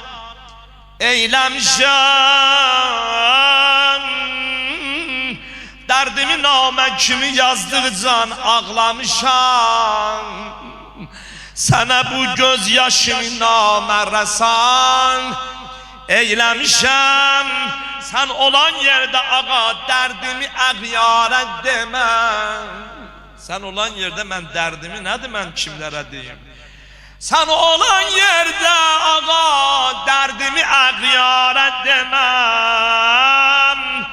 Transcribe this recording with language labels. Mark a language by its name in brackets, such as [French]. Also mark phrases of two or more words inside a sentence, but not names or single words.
[Azerbaijani] eyləmişəm Dərdimi namə kimi yazdıqcan ağlamışam Sənə bu göz yaşımı namə rəsan eyləmişəm [Turkish] Sen olan yerde ağa derdimi əğyara demem Sen olan yerde ben derdimi [Azerbaijani] nədir mən kimlərə deyim [Turkish] Sen olan yerde ağa derdimi əğyara demem